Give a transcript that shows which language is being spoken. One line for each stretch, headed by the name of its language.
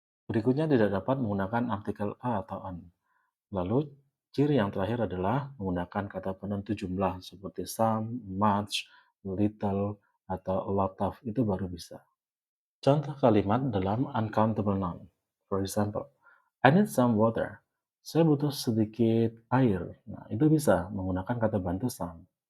Indonesian: Berikutnya tidak dapat menggunakan artikel a atau an. Lalu, ciri yang terakhir adalah menggunakan kata penentu jumlah seperti some, much, little, atau a lot of, itu baru bisa. Contoh kalimat dalam uncountable noun.
English: For example, I need some water.
Indonesian: Saya butuh sedikit air. Nah, itu bisa menggunakan kata bantu some.